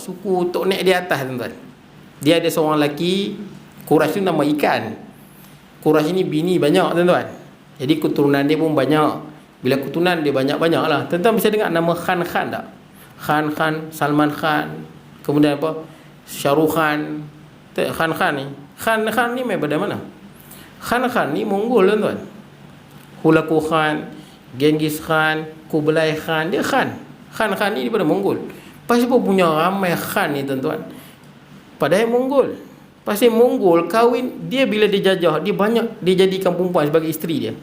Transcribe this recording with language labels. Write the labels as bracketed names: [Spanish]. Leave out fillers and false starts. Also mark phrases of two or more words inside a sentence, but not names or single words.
[Malay] Suku tok nek di atas tuan-tuan. Dia ada seorang lelaki, Quraisy tu nama ikan. Quraisy ni bini banyak tuan-tuan. Jadi keturunan dia pun banyak. Bila keturunan dia banyak-banyak lah. Tuan-tuan bisa dengar nama Khan tak? Khan, Salman Khan, kemudian apa? Shahrukh Khan. Khan ni. Khan ni daripada mana? Khan ni Mongol tuan-tuan. Hulaku Khan, Genghis Khan, Kublai Khan, dia Khan ni daripada Mongol. Pasal apa punya ramai Khan ni tuan-tuan? Padahal Mongol. Pasal Mongol kahwin, dia bila dia jajah, dia jadikan perempuan sebagai isteri dia.